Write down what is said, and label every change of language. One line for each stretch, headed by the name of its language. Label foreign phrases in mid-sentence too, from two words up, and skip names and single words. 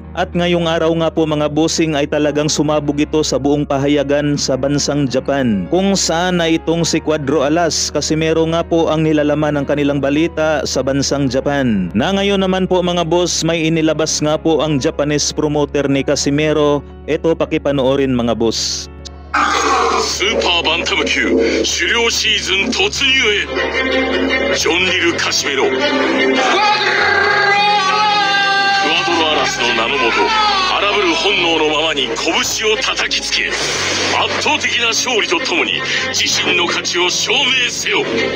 Filipino: At ngayong araw nga po mga bossing ay talagang sumabog ito sa buong pahayagan sa bansang Japan, kung saan ay itong si Cuadro Alas Casimero nga po ang nilalaman ng kanilang balita sa bansang Japan. Na ngayon naman po mga boss, may inilabas nga po ang Japanese promoter ni Casimero. Ito, pakipanoorin mga boss.
Japanese: スーパーバンタム級狩猟シーズン突入へ、ジョン・リル・カシメロ、クワドロアラスの名のもと荒ぶる本能のままに拳を叩きつけ、圧倒的な勝利とともに自身の価値を証明せよ。